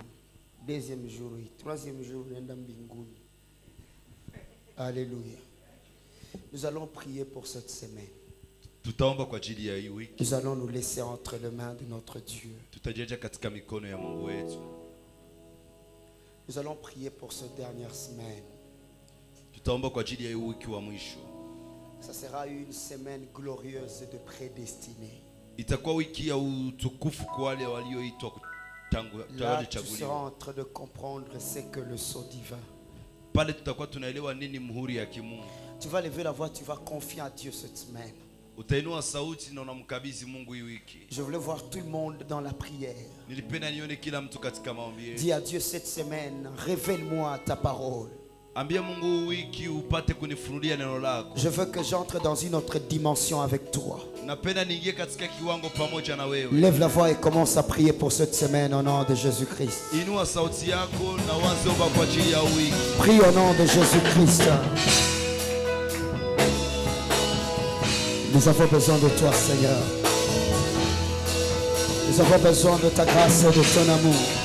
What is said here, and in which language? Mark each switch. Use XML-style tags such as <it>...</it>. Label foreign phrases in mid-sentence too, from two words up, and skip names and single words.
<fr>Deuxième jour, troisième jour</fr> <sw>nenda mbinguni.</sw> <fr>Alléluia. Nous allons prier pour cette semaine. Nous allons nous laisser entre les mains de notre Dieu. Nous allons prier pour cette dernière semaine. Ça sera une semaine glorieuse de prédestinée.</fr> <sw>Itakuwa wiki ya utukufu kwa wale walioitwa</sw> <fr>Là, tu seras en train de comprendre ce que le sceau divin.</fr> <sw>Pale tutakuwa tunaelewa nini muhuri ya kimungu.</sw> <fr>Tu vas lever la voix, tu vas confier à Dieu cette semaine.</fr> <sw>Utainua sauti na unamkabidhi Mungu hii wiki.</sw> <fr>Je voulais voir tout le monde dans la prière.</fr> <sw>Nilipenda nione kila mtu katika maombi.</sw> <fr>Dis à Dieu cette semaine, révèle-moi ta parole.</fr> <sw>Ambia Mungu wiki upate kunifunulia neno lako.</sw> <fr>Je veux que j'entre dans une autre dimension avec toi.</fr> <sw>Napenda niingie katika kiwango pamoja na wewe.</sw> <fr>Lève la voix et commence à prier pour cette semaine au nom de Jésus-Christ.</fr> <sw>Inua sauti yako na uanze omba kwa ajili ya wiki.</sw> <fr>Prie au nom de Jésus-Christ. Nous avons besoin de toi, Seigneur. Nous avons besoin de ta grâce et de ton amour.</fr>